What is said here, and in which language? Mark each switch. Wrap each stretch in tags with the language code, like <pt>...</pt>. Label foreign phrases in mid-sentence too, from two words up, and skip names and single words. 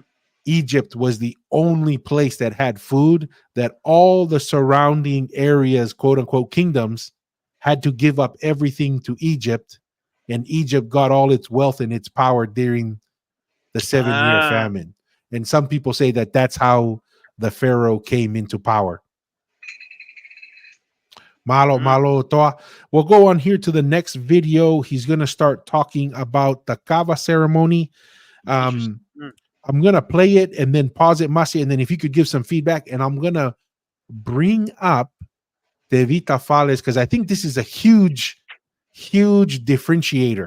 <en>Egypt was the only place that had food, that all the surrounding areas, quote unquote, kingdoms had to give up everything to Egypt. And Egypt got all its wealth and its power during the 7 year ah. famine. And some people say that that's how the Pharaoh came into power. Malo, Mm,</en> <sm>malo, toa.</sm> <en>We'll go on here to the next video. He's going to start talking about the Kava ceremony. interesting. Um, Mm, I'm gonna play it and then pause it, Masi, and then if you could give some feedback, and I'm gonna bring up the Vita Fales because I think this is a huge, huge differentiator,</en>